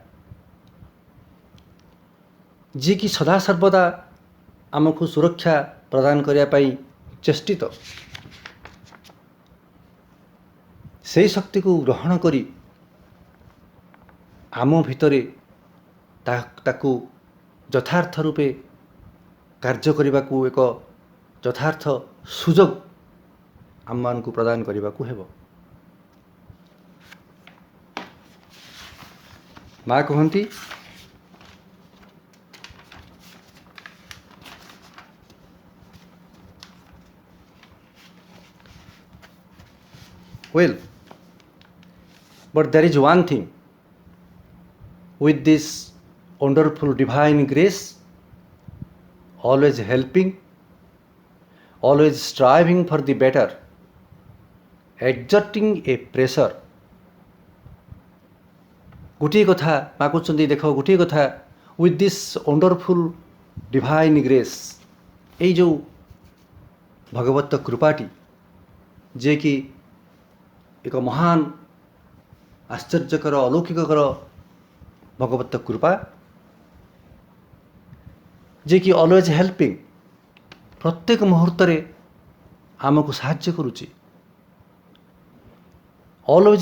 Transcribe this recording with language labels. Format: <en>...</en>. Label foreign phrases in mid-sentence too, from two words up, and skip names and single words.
<or>ଯିଏକି ସଦାସର୍ବଦା ଆମକୁ ସୁରକ୍ଷା ପ୍ରଦାନ କରିବା ପାଇଁ ଚେଷ୍ଟିତ, ସେହି ଶକ୍ତିକୁ ଗ୍ରହଣ କରି ଆମ ଭିତରେ ତାକୁ ଯଥାର୍ଥ ରୂପେ କାର୍ଯ୍ୟ କରିବାକୁ ଏକ ଯଥାର୍ଥ ସୁଯୋଗ ଆମମାନଙ୍କୁ ପ୍ରଦାନ କରିବାକୁ ହେବ। ମା କହନ୍ତି</or> <en>well, but there is one thing with this wonderful divine grace, always helping, always striving for the better, exerting a pressure।</en> <or>ଗୋଟିଏ କଥା ମା କହୁଛନ୍ତି, ଦେଖ ଗୋଟିଏ କଥା,</or> <en>with this wonderful divine grace,</en> <or>ଏଇ ଯେଉଁ ଭଗବତ କୃପାଟି, ଯିଏକି ଏକ ମହାନ ଆଶ୍ଚର୍ଯ୍ୟକର ଅଲୌକିକର ଭଗବତ କୃପା, ଯିଏକି</or> <en>always helping,</en> <or>ପ୍ରତ୍ୟେକ ମୁହୂର୍ତ୍ତରେ ଆମକୁ ସାହାଯ୍ୟ କରୁଛି, ଅଲୱେଜ୍</or>